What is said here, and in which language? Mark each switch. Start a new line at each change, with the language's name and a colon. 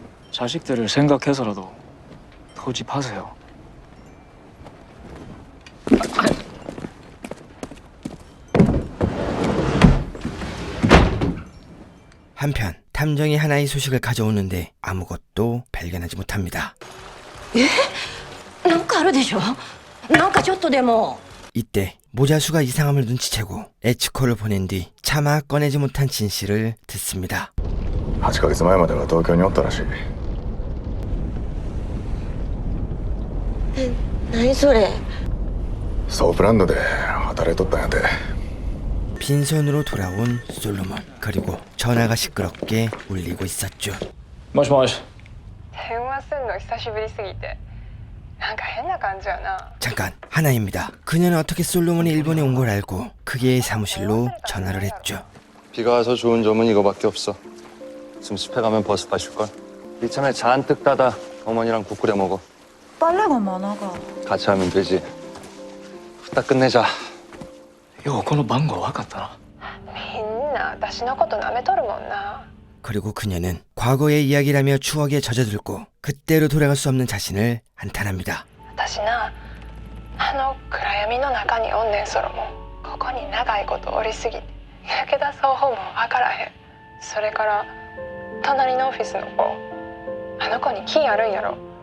Korean: 자식들을 생각해서라도 토지파세요. 한편 탐정이 하나의 소식을 가져오는데 아무것도 발견하지 못합니다.
Japanese: なんかあるでしょなんかちょっとでも
Korean: 이때 모자수가 이상함을 눈치채고 에치코를 보낸 뒤 차마 꺼내지 못한 진실을 듣습니다.
Japanese: 8ヶ月前までは東京におったらしい。何それ？ソープランドで働いとったんやて。
Korean: 빈손으로 돌아온 솔로몬. 그리고 전화가 시끄럽게 울리고 있었죠. 모시모시.
Japanese: 電話すんの久しぶりすぎてなんか変な感じやな。
Korean: 잠깐, 하나입니다. 그녀는 어떻게 솔로몬이 일본에 온 걸 알고 그의 사무실로 전화를 했죠. 비가 와서 좋은 점은 이거밖에 없어. 습해 가면 버스파실걸. 이참에 잔뜩 따다 어머니랑 국 끓여 먹어. 빨래가 많아가. 같이 하면 되지. 후딱 끝내자.
Japanese: ようこの番号分かったな。みんな私のこと舐めとるもんな。
Korean: 그리고 그녀는 과거의 이야기라며 추억에 젖어들고 그때로 돌아갈 수 없는 자신을 한탄합니다.
Japanese: 私なあの暗闇の中におんねんソロモン。ここに長いことおりすぎて抜け出そう方も分からへん。それから隣のオフィスの子、あの子に気あるんやろ。